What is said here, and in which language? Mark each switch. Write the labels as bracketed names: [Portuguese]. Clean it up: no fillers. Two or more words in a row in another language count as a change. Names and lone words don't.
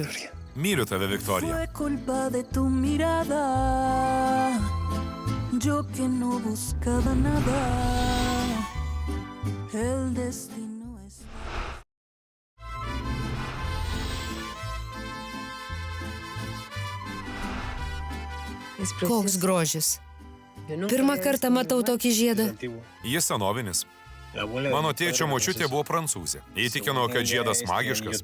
[Lithuanian] Myliu tave, Viktorija. [Spanish] Fue culpa de tu mirada, yo que no buscaba nada, el destino es... [Lithuanian] Koks grožis. Pirmą kartą matau tokį žiedą. Jis senovinis. Mano tėčio močiutė buvo prancūzė. Įtikino, kad žiedas magiškas.